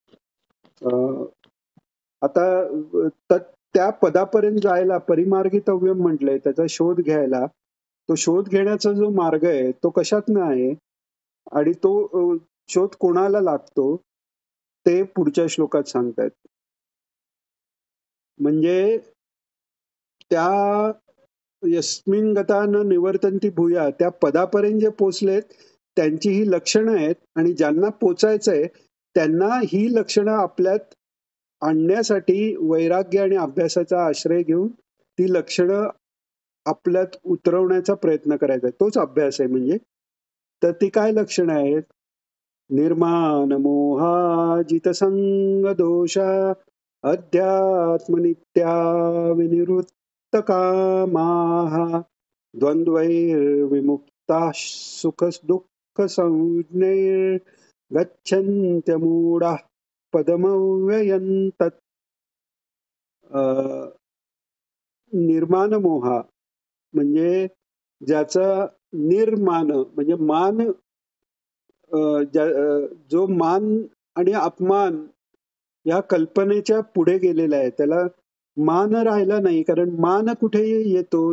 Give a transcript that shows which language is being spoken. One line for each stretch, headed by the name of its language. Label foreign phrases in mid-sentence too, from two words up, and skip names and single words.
Marathi: आता त्या पदापर्यंत जायला परिमार्गितव्यम म्हटलंय, त्याचा शोध घ्यायला. तो शोध घेण्याचा जो मार्ग आहे तो कशातनं आहे आणि तो शोध कोणाला लागतो ते पुढच्या श्लोकात सांगतायत. म्हणजे त्या
Sanskrit: यस्मिन गता न निवर्तन्ति भूया,
Marathi: त्या पदापर्यंत जे पोचलेत त्यांची ही लक्षणं आहेत. आणि ज्यांना पोचायचंय त्यांना ही लक्षणं आपल्यात आणण्यासाठी वैराग्य आणि अभ्यासाचा आश्रय घेऊन ती लक्षणं आपल्यात उतरवण्याचा प्रयत्न करायचा आहे. तोच अभ्यास आहे म्हणजे. तर ती काय लक्षणं आहेत?
Sanskrit: निर्माण मोहाजित संग दोषा, अध्यात्मनित्या विनिवृत्त कामाः, द्वंद्वैर्विमुक्ताः सुख दुःख संज्ञैर्, गच्छन्त्यमूढाः पदमव्ययं तत्. निर्माण मोहा
Marathi: म्हणजे ज्याचा निर्माण म्हणजे मान, जो मान आणि अपमान या कल्पनेच्या पुढे गेलेला आहे, त्याला मान राहिला नाही. कारण मान कुठे येतो?